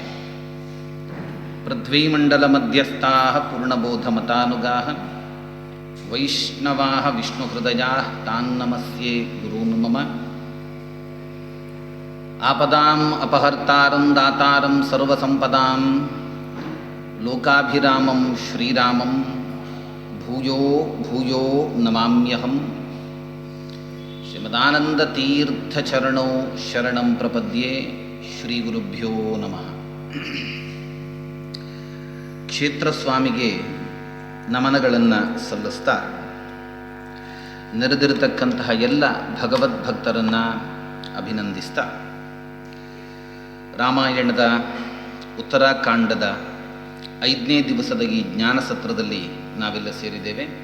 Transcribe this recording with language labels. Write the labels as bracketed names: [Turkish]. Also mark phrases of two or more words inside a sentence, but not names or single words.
[Sanskrit] ಪೃಥ್ವೀಮಂಡಲ ಮಧ್ಯಸ್ಥಾಃ ಪೂರ್ಣಬೋಧಮತಾನುಗಾಃ ವೈಷ್ಣವಾಃ ವಿಷ್ಣುಹೃದಯಾಃ ತಾನ್ ನಮಸ್ಯೆ ಗುರೂನ್ ಮಮ. ಆಪದಾಂ ಅಪಹರ್ತಾರಂ ದಾತಾರಂ ಸರ್ವಸಂಪದಾಂ ಲೋಕಾಭಿರಾಮಂ ಶ್ರೀರಾಮಂ ಭೂಯೋ ಭೂಯೋ ನಮಾಮ್ಯಹಂ. ಶ್ರೀಮದಾನಂದತೀರ್ಥಚರಣೋ ಶರಣಂ ಪ್ರಪದ್ಯೆ. ಶ್ರೀ ಗುರುಭ್ಯೋ ನಮಃ. [Kannada] ಕ್ಷೇತ್ರಸ್ವಾಮಿಗೆ ನಮನಗಳನ್ನು ಸಲ್ಲಿಸ್ತಾ ನೆರೆದಿರತಕ್ಕಂತಹ ಎಲ್ಲ ಭಗವದ್ಭಕ್ತರನ್ನು ಅಭಿನಂದಿಸ್ತಾ ರಾಮಾಯಣದ ಉತ್ತರಾಖಂಡದ 5ನೇ ದಿವಸದ ಈ ಜ್ಞಾನ ಸತ್ರದಲ್ಲಿ ನಾವೆಲ್ಲ ಸೇರಿದ್ದೇವೆ.